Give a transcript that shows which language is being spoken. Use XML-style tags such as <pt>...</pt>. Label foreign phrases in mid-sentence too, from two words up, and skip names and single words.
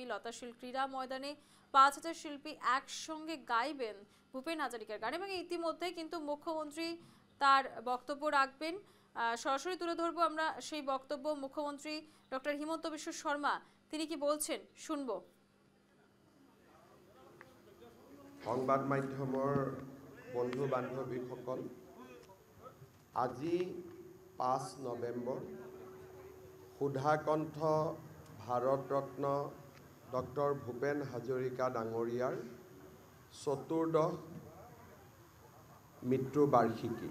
<bn>লতাশিল ক্রীড়া ময়দানে 5000 শিল্পী একসঙ্গে গাইবেন ভূপেন হাজারিকার গান, এবং ইতিমধ্যে কিন্তু মুখ্যমন্ত্রী তার বক্তব্য রাখবেন। সরাসরি তুলে ধরবো আমরা সেই বক্তব্য। মুখ্যমন্ত্রী ডক্টর হিমন্ত বিশ্ব শর্মা তিনি কি বলছেন শুনবো।</bn> <as>সংবাদ মাধ্যমৰ বন্ধু বান্ধৱীসকল, আজি 5 নৱেম্বৰ সুধাকণ্ঠ ভাৰতৰত্ন ডক্টৰ ভূপেন হাজৰিকা ডাঙৰীয়াৰ চতুৰ্দশ মৃত্যুবাৰ্ষিকী।</as>